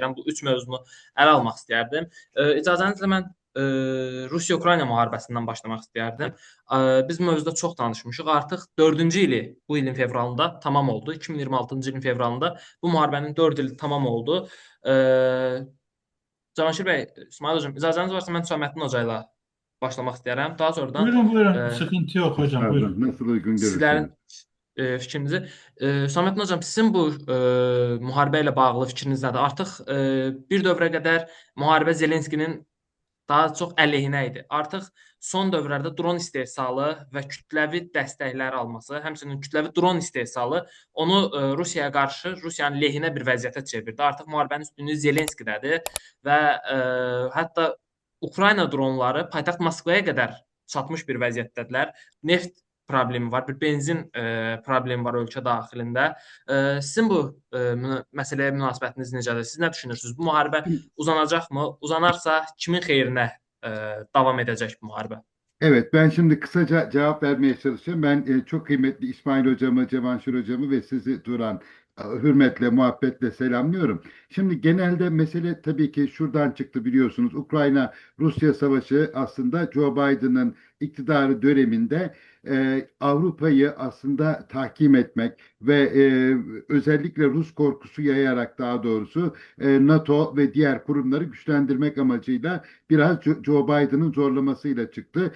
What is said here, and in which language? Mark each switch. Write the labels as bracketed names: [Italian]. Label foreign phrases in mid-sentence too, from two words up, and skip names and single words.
[Azerbaijani] Bu üç mövzunu ələ almaq istəyərdim. İcazənizlə mən Rusiya-Ukrayna müharibəsindən başlamaq istəyərdim. Biz bu mövzuda çox danışmışıq. Artıq 4-cü ili bu ilin fevralında tamam oldu. 2026-cı ilin fevralında bu müharibənin 4 ili tamam oldu. Cavanşir bəy, İsmail hocam, icazəniz varsa mən Hüsaməddin hoca ilə başlamaq istəyərəm. Daha sonradan Buyurun e, [Turkish] buyurun. Sıkıntı yok hocam. [Azerbaijani] Pardon, Buyurun. [Turkish] nasıl uygun [Azerbaijani] sizlərin [Turkish] görürseniz. [Azerbaijani] fikrinizi. Hüsaməddin hocam, sizin bu müharibə ilə bağlı fikriniz nədir? Artıq bir dövrə qədər müharibə Zelenskinin daha çox əleyhinə idi. Artıq son dövrlərdə dron istehsalı və kütləvi dəstəklər alması, həmçinin kütləvi dron istehsalı onu Rusiyaya qarşı, Rusiyanın lehinə bir vəziyyətə çevirdi. Artıq müharibənin üstünlüyü Zelenskidədir və hətta Ukrayna dronları paytaxt Moskvaya qədər çatmış bir vəziyyətdədirlər. Neft problemi var, bir benzin problemi var ölkə daxilində. Sizin bu məsələyə münasibətiniz necədir? Siz nə düşünürsünüz? Bu müharibə uzanacaqmı? Uzanarsa kimin xeyrinə davam edəcək bu müharibə? [Turkish] Evet, ben şimdi kısaca cevap vermeye çalışacağım. Ben çok kıymetli İsmail hocamı, Cevanşir hocamı ve sizi Turan hürmetle, muhabbetle selamlıyorum. Şimdi genelde mesele tabii ki şuradan çıktı biliyorsunuz. Ukrayna-Rusya savaşı aslında Joe Biden'ın iktidarı döneminde Avrupa'yı aslında tahkim etmek ve özellikle Rus korkusu yayarak daha doğrusu NATO ve diğer kurumları güçlendirmek amacıyla biraz Joe Biden'ın zorlamasıyla çıktı.